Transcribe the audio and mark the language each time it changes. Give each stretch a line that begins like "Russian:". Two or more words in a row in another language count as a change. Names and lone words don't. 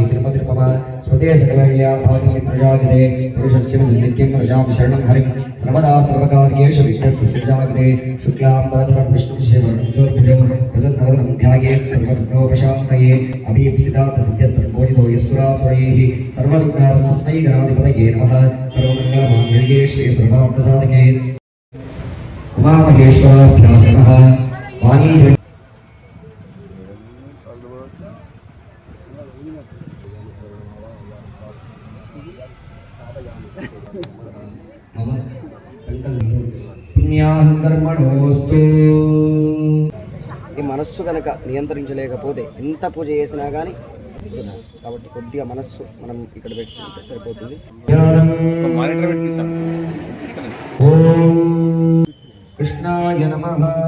Sanskrit: तिरुमतिर्मम स्मृते सकलकल्याण भागं मित्रजागते पुरुषस्य नित्यं प्रजां शरणं हरिं सर्वदा सर्वकार्येषु विघ्नस्तस्य जागते शुक्लाम्बरधरं विष्णुं शिवं प्रसन्नवदनं ध्यायेत् सर्वविघ्नोपशान्तये अभीप्सितार्थसिद्ध्यर्थं बोधितो यस्सुरासुरैः सर्वविघ्नास्तस्मै गणाधिपतये नमः सर्वमङ्गलमाङ्गल्ये श्री सर्वार्थसाधके उमामहेश्वराभ्यां नमः वाणी मम संकल्पो पुण्याहं कर्मणोऽस्तु
Telugu: ఈ మనస్సు కనుక నియంత్రించలేకపోతే ఎంత పూజ చేసినా కానీ కాబట్టి కొద్దిగా మనస్సు మనం ఇక్కడ పెట్టుకుంటే సరిపోతుంది.
Sanskrit: ఓం కృష్ణాయ నమః.